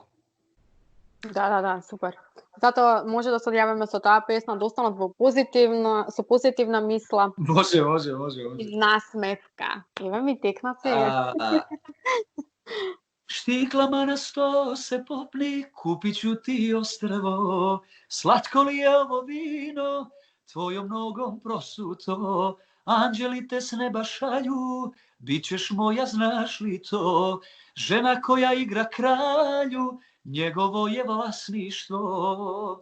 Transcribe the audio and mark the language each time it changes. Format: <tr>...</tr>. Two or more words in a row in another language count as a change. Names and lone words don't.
<mk>Да, супер. Затоа може да се одјавиме со таа песна, да останат со позитивна мисла. Може. И насмевка. Ева ми текна сега.</mk> <sr>Штиклама на сто се попни, купиću ti ostrvo, slatko li je ovo vino, tvojom nogom prosuto, anđeli te s neba šalju, bit ćeš moja, znaš li to, žena koja igra kralju, njegovo je vlasništvo.</sr>